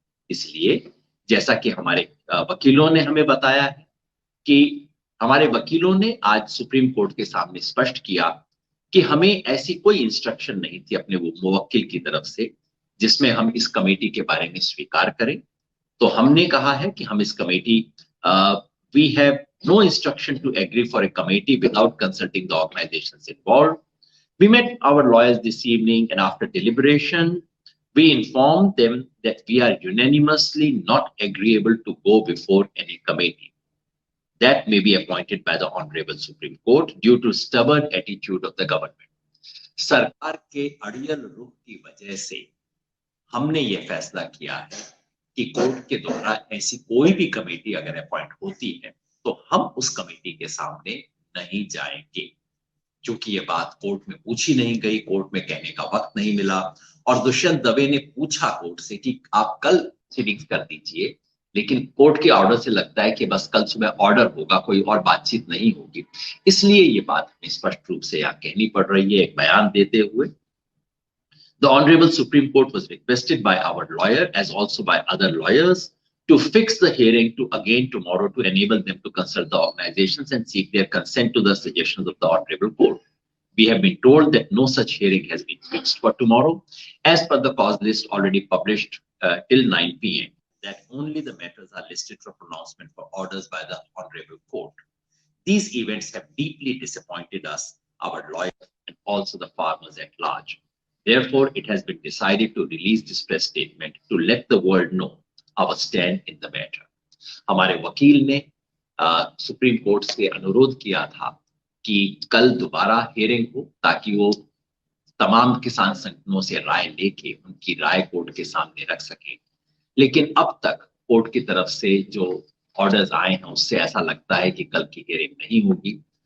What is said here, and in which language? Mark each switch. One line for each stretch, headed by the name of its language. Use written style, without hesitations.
Hindi: इसलिए जैसा कि हमारे वकीलों ने हमें बताया है कि हमारे वकीलों ने आज सुप्रीम कोर्ट के सामने स्पष्ट किया कि हमें ऐसी कोई इंस्ट्रक्शन नहीं थी अपने वो मुवक्किल की तरफ से जिसमें हम इस कमेटी के बारे में स्वीकार करें। तो हमने कहा है कि हम इस committee,
English: We have no instruction to agree for a committee without consulting the organizations involved. We met our lawyers this evening, and after deliberation, we informed them that we are unanimously not agreeable to go before any committee that may be appointed by the Honorable Supreme Court due to stubborn attitude of the government.
Hindi: सरकार के अड़ियल रुख की वजह से हमने ये फैसला किया है कि कोर्ट के द्वारा ऐसी कोई भी कमेटी अगर अपॉइंट होती है तो हम उस कमेटी के सामने नहीं जाएंगे, क्योंकि ये बात कोर्ट में पूछी नहीं गई, कोर्ट में कहने का वक्त नहीं मिला। और दुष्यंत दवे ने पूछा कोर्ट से कि आप कल सिटिंग्स कर दीजिए, लेकिन कोर्ट के ऑर्डर से लगता है कि बस कल सुबह ऑर्डर होगा, कोई और बातचीत नहीं होगी। इसलिए ये बात हमें स्पष्ट रूप से यहाँ कहनी पड़ रही है एक बयान देते हुए।
English: The Honorable Supreme Court was requested by our lawyer as also by other lawyers to fix the hearing to again tomorrow to enable them to consult the organizations and seek their consent to the suggestions of the Honorable Court. We have been told that no such hearing has been fixed for tomorrow as per the cause list already published till 9 p.m. that only the matters are listed for pronouncement for orders by the Honorable Court. These events have deeply disappointed us, our lawyers, and also the farmers at large. Therefore, it has been decided to release this press statement to let the world know our stand in the matter.
Hindi: हमारे वकील ने supreme court से अनुरोध किया था कि कल दोबारा हियरिंग हो ताकि वो तमाम किसान संगठनों से राय लेके उनकी राय कोर्ट के सामने रख सके। लेकिन अब तक कोर्ट की तरफ से जो ऑर्डर्स आए हैं उससे ऐसा लगता है कि कल की हियरिंग नहीं होगी।